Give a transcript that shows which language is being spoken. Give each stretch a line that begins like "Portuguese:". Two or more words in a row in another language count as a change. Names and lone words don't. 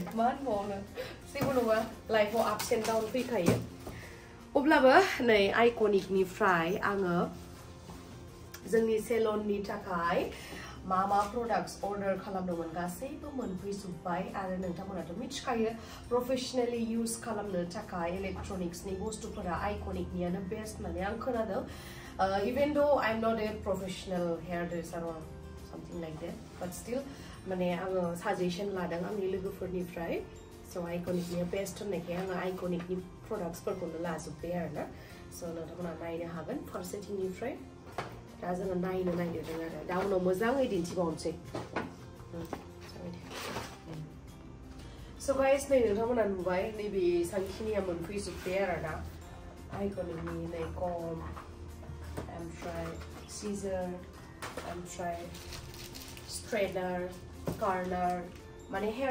Bodo: मा होनबावनो जेबो नङा लाइफआव
English: ups and down
Bodo: फैखायो अब्लाबो नै आइकनिकनिफ्राय आङो जोंनि सेलननि थाखाय मा प्रडाक्ट्स अर्डार खालामदोंमोन गासैबो मोनफैजोब्बाय आरो नोंथांमोनाथ' मिथिखायो
English: professionally use
Bodo: खालामनो थाखाय इलेक्ट्रनिक्सनि बुस्थुफोरा आइकनिकनियानो बेस्ट होननानै आं खोनादों
English: even though I'm not a professional hairdresser or something like that
Bodo: but still माने आङो साजेसन लादों आंनि लोगोफोरनिफ्राय स' आइकनिकनिया बेस्ट होननायखाय आङो आइकनिकनि प्रडाक्ट्सफोरखौनो लाजोब्बाय आरोना स' नोंथांमोना नायनो हागोन फारसेथिंनिफ्राय दा जोङो नायनो नागिरदों आरो दा उनाव मोजाङै दिन्थिबावनोसै स' गाइस नै नोंथांमोना नुबाय नैबे सांखिनिया मोनफैजोब्बाय आरोना आइकनिकनि नै कम ओमफ्राय सिजार ओमफ्राय स्ट्रेटनार कार्नार माने हेयार